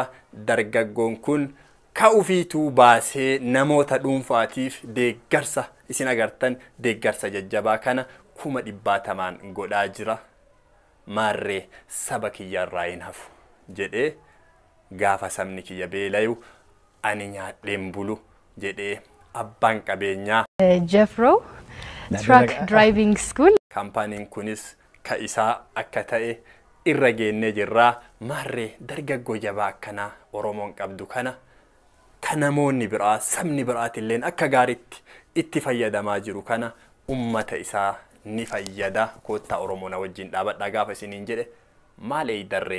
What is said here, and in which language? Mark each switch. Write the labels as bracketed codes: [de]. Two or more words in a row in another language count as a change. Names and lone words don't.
[om] Dargaggoon kun ka ufiituu baasee namoota dhuunfaatiif deeggarsa isin agartan deeggarsa jajjabaa kana 100,000 godhaa jira. Maarree saba kiyyarraa hin hafu jedhee gaafa sabni kiyya beelayu ani nyaadheen bulu jedhee abbaan qabeenyaa ጀፍሮ ትራክ ድራይቪንግ ስኩል ካምፓኒin kunis ka isaa akka ta'e irra geennee jirraa. Maarree dargaggoo jabaa akkanaa Oromoon qabdu kana namoonni biraa sabni biraatilleen akka gaariitti itti fayyadamaa jiru kana ummata isaa ni fayyada. Koottaa Oromoo na wajjin dhaabadhaa gaafa isiniin jedhe maal eeydarree